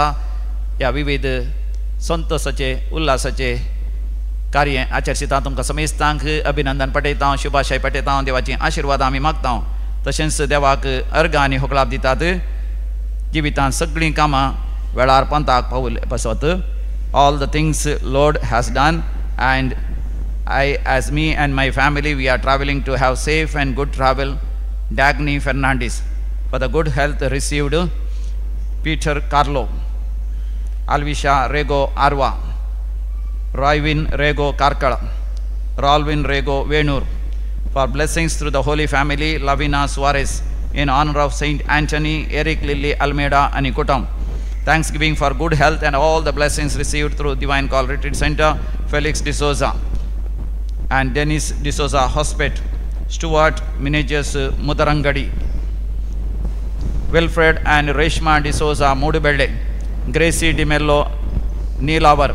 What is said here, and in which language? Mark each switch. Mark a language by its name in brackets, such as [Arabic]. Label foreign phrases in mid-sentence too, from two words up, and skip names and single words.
[Konkani] ह्या विविध संतोषाचे उल्हासाचे कार्य आचरता तुमकां समेस्तांक अभिनंदन पटयता, शुभाशय पटयता, देवाची आशिर्वाद आमी मागता. तशेंच देवाक अर्गां आनी होकलाप दितात. जिवितांत सगळीं कामां वेळार पंथाक पावले पासत. [English] All the things Lord has done and I, as me and my family, we are traveling to have safe and good travel. Dagny Fernandez. For the good health received Peter Carlo, Alvisha Rego Arwa, Roywin Rego Karkala, Rolwin Rego Venur. For blessings through the Holy Family, Lavina Suarez, in honor of Saint Anthony, Eric Lily Almeida Anikutam. Thanksgiving for good health and all the blessings received through Divine Call Retreat Center, Felix D'Souza and Dennis D'Souza Hospet, Stuart Minijas Mudarangadi, Wilfred and Reshma D'Souza Mudubelde, Gracie DiMello Neelavar.